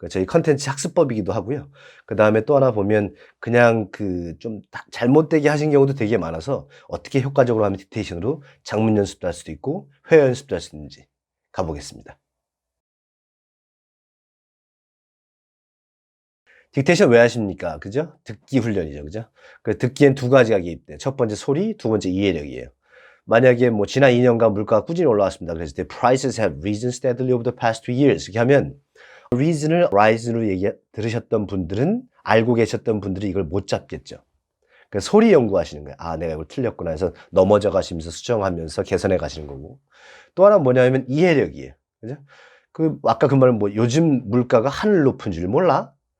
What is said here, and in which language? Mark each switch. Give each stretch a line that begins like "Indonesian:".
Korean: 저희 컨텐츠 학습법이기도 하고요. 그 다음에 또 하나 보면 그냥 좀 잘못되게 하신 경우도 되게 많아서 어떻게 효과적으로 하면 딕테이션으로 장문 연습도 할 수도 있고 회화 연습도 할 수 있는지 가보겠습니다. 딕테이션 왜 하십니까? 그죠? 듣기 훈련이죠. 그죠? 그 듣기엔 두 가지가 개입돼. 첫 번째 소리, 두 번째 이해력이에요. 만약에 뭐 지난 2년간 물가가 꾸준히 올라왔습니다. 그랬을 때
English: prices have risen steadily over the past 2 years.
Korean: 이렇게 하면 reason을 rise로 들으셨던 분들은 알고 계셨던 분들이 이걸 못 잡겠죠. 그래서 소리 연구하시는 거예요. 내가 이걸 틀렸구나 해서 넘어져 가시면서 수정하면서 개선해 가시는 거고. 또 하나 뭐냐면 이해력이에요. 그죠? 아까 그 말은 뭐 요즘 물가가 하늘 높은 줄 몰라?